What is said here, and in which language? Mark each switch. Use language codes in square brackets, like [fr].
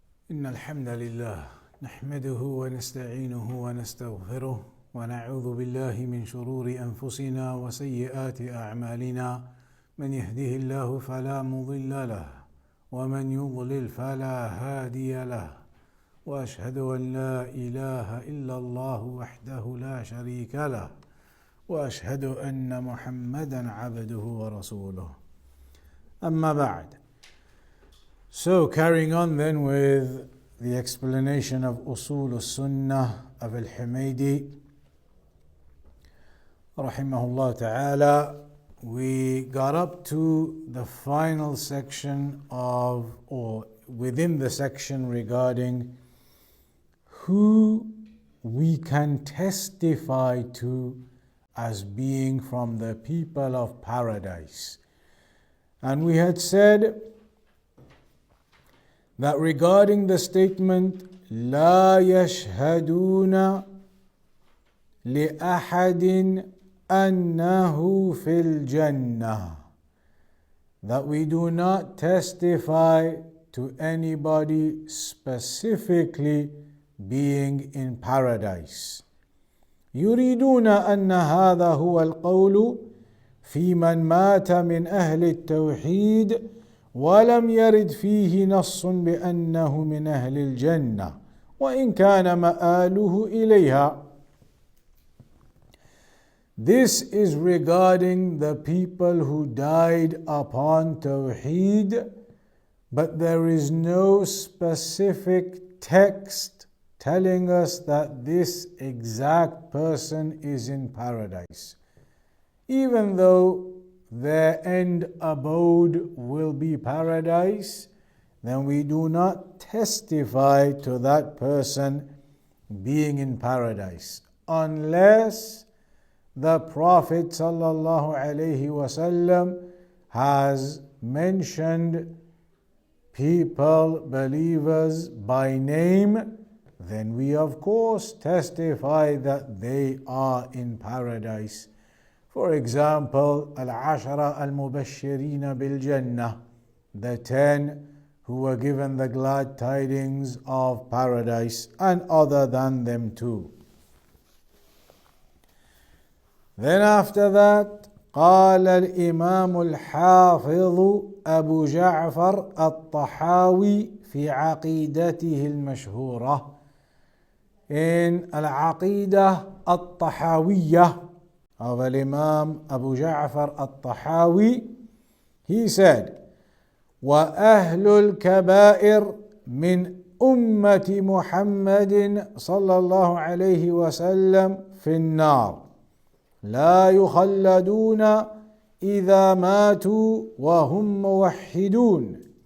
[ar] إن الحمد لله نحمده ونستعينه ونستغفره ونعوذ بالله من شرور أنفسنا وسيئات أعمالنا من يهده الله فلا مضل له ومن يضلل فلا هادي له وأشهد أن لا إله إلا الله وحده لا شريك له وأشهد أن محمدا عبده ورسوله. أما بعد. [en] So carrying on then with the explanation of Usool-Us-Sunnah of Al-Humaydi rahimahullah ta'ala, we got up to the final section of, or within the section regarding who we can testify to as being from the people of paradise. And we had said that regarding the statement [ar] لا يشهدون لأحد أنه في الجنة, [en] that we do not testify to anybody specifically being in paradise. [ar] يريدون أن هذا هو القول في من مات من أهل التوحيد ولم يرد فيه نص بأنه من أهل الجنة وإن كان مآله إليها. [en] This is regarding the people who died upon Tawheed, but there is no specific text telling us that this exact person is in paradise. Even though their end abode will be paradise, then we do not testify to that person being in paradise unless the Prophet sallallahu alaihi wasallam has mentioned people, believers by name. Then we of course testify that they are in paradise. For example, al-ashara al-mubashirina bil-jannah, the 10 who were given the glad tidings of paradise, and other than them too. Then after that, [ar] قال الإمام الحافظ أبو جعفر الطحاوي في عقيدته المشهورة. [en] In Al-Aqeedah al-Tahawiyah of Al-Imaam Abu Ja'far al-Tahawi, he said, [ar] وَأَهْلُ الْكَبَائِرِ مِنْ أُمَّةِ مُحَمَّدٍ صلى الله عليه وسلم في النار لا يخلدون إذا ماتوا وهم موحدون